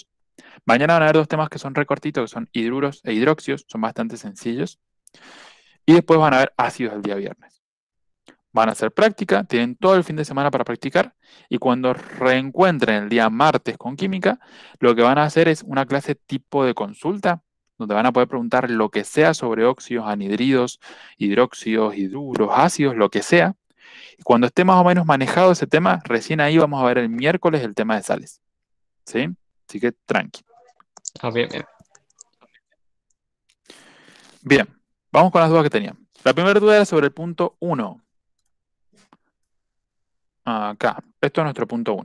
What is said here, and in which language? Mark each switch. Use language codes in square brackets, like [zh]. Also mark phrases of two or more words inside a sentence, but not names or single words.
[es] Mañana van a haber dos temas que son recortitos, que son hidruros e hidróxidos, son bastante sencillos. Y después van a haber ácidos el día viernes. Van a hacer práctica, tienen todo el fin de semana para practicar y cuando reencuentren el día martes con química, lo que van a hacer es una clase tipo de consulta, donde van a poder preguntar lo que sea sobre óxidos, anhidridos, hidróxidos, hidruros, ácidos, lo que sea. Y cuando esté más o menos manejado ese tema, recién ahí vamos a ver el miércoles el tema de sales. ¿Sí? Así que tranqui. Ah, bien, bien. Bien, vamos con las dudas que tenían. La primera duda era sobre el punto 1. Acá, esto es nuestro punto 1.